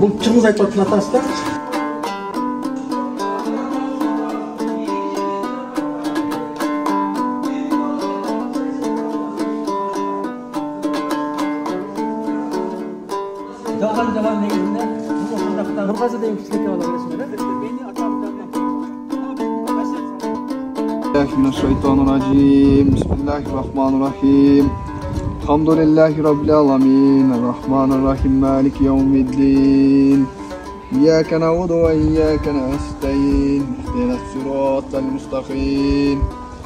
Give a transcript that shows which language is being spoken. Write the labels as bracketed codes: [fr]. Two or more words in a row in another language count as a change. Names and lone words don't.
[ky] Бул Чыңгыз Айтматовдун атасы да. Жалган негизинде бул ошондактан Нургазы деген кишиге бала бересиңер. [ar] Мени атамдан بسم الله الرحمن الرحيم. بسم الله الرحمن الرحيم. الحمد لله رب العالمين. الرحمن الرحيم. مالك يوم الدين. إياك نعبد وإياك نستعين. اهدنا الصراط المستقيم.